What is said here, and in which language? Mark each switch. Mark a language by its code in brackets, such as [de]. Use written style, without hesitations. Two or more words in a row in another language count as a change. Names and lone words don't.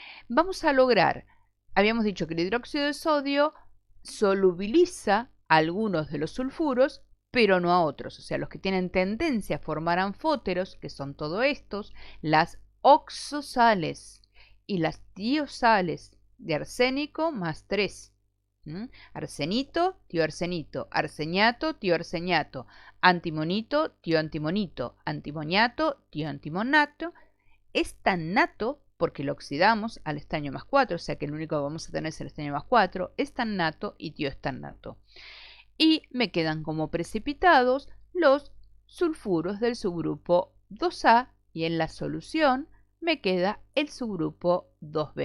[es] vamos a lograr, habíamos dicho que el hidróxido de sodio solubiliza algunos de los sulfuros, pero no a otros. O sea, los que tienen tendencia a formar anfóteros, que son todos estos, las oxosales y las tiosales de arsénico más 3. Arsenito, tioarsenito, arseniato, tioarseniato, antimonito, tioantimonito, antimoniato, tioantimonato. Es tan nato porque lo oxidamos al estaño más 4, o sea que el único que vamos a tener es el estaño más 4, es tan nato y tioestannato. Y me quedan como precipitados los sulfuros del subgrupo 2A y en la solución me queda el subgrupo 2B.